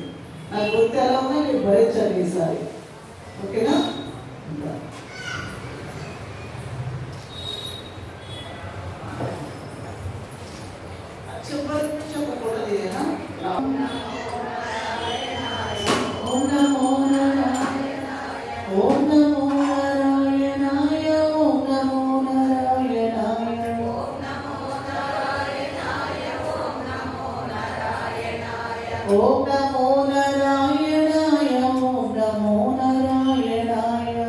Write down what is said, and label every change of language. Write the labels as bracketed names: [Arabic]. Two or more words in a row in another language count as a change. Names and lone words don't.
[Telugu] నాకు గుర్తు ఎలా ఉన్నా మీరు భరించాలి ఈసారి, ఓకేనా. చెప్పకూడదు ఏనా. [Sanskrit] ओं नमो नारायणाय, ओं नमो नारायणाय, ओं नमो नारायणाय, ओं नमो नारायणाय, ओं नमो नारायणाय, ओं नमो नारायणाय, ओं नमो नारायणाय.